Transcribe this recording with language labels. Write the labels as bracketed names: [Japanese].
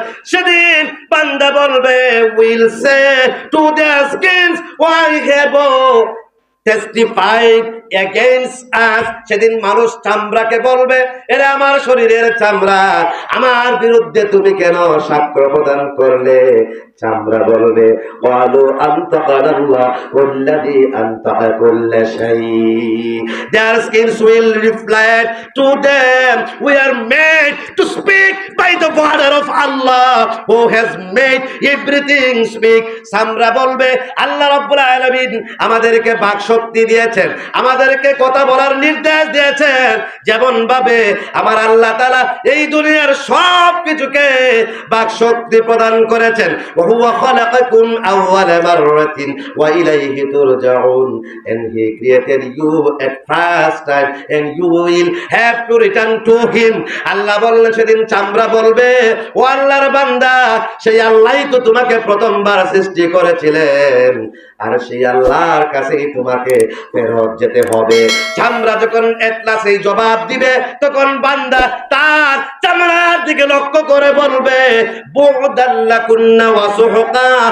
[Bangla] সেদিন বান্দা বলবে, [English] Will say to their skins why have testified against us. [Bangla] সেদিন মানুষ চামড়াকে বলবে, এরে আমার শরীরের চামড়া, আমার বিরুদ্ধে তুমি কেন সাক্ষ্য প্রদান করলে? চামড়া বলবে, [Arabic] ওয়ালু আনতাকাল্লাহ ওয়াল্লাযী আনতাকা কুল্লা শাই। [English] Their skins will reflect to them, we are made to speak by the word of Allah who has made everything speak. [Bangla] চামড়া বলবে, আল্লাহ রাব্বুল আলামিন আমাদেরকে বাক শক্তি দিয়েছেন, আমাদেরকে কথা বলার নির্দেশ দিয়েছেন, যেমন ভাবে আমার আল্লাহ তাআলা এই দুনিয়ার সব কিছুকে বাক শক্তি প্রদান করেছেন। [Arabic] ওয়া খালাকাকুম আউওয়ালা মাররাতিন ওয়া ইলাইহি তুরজাউন। [English] And he created you at first time and you will have to return to him. [Bangla] আল্লাহ বললেন, সেদিন চামড়া বলবে, ও আল্লাহর বান্দা, সেই আল্লাহই তো তোমাকে প্রথমবার সৃষ্টি করেছিলেন, আর সেই আল্লাহর কাছেই তোমাকে ফেরত যেতে হবে। চামড়া যখন এটলাস এই জবাব দিবে, তখন বান্দা তার চামড়ার দিকে লক্ষ্য করে বলবে, [Arabic] বুদাল্লাকুন্না ওয়া সুহকা।